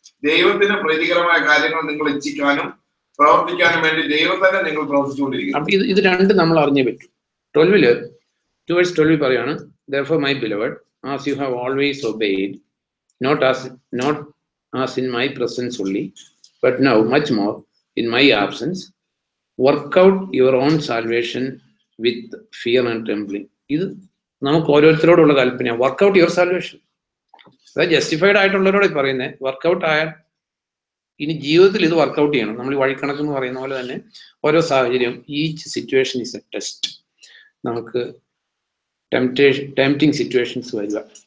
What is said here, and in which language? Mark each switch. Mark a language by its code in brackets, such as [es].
[ml] ദൈവത്തിന് പ്രീതികരമായ കാര്യങ്ങൾ നിങ്ങൾ ഇച്ഛിക്കാനും പ്രവർത്തിക്കാനും വേണ്ടി ദൈവം തന്നെ നിങ്ങൾ പ്രവർത്തിച്ചുകൊണ്ടിരിക്കുന്നു. അപ്പൊ ഇത് രണ്ടും നമ്മൾ അറിഞ്ഞേ പറ്റും. 12 പറയാണ്, [en] therefore my beloved, as you have always obeyed, not as in my presence only, but now much more in my absence, work out your own salvation with fear and trembling. [ml] ഇത് നമുക്ക് ഓരോരുത്തരോടുള്ള കൽപ്പനയാണ്. [en] Work out your salvation. [ml] അതായത് justified ആയിട്ടുള്ളവരോട് പറയുന്നത് workout ആയാൽ ഇനി ജീവിതത്തിൽ ഇത് workout ചെയ്യണം. നമ്മൾ ഈ വഴിക്കണക്ക് എന്ന് പറയുന്ന പോലെ തന്നെ ഓരോ സാഹചര്യം, [en] Each situation is a test. [ml] നമുക്ക് ടെംപ്റ്റിങ് സിറ്റുവേഷൻസ് വരിക.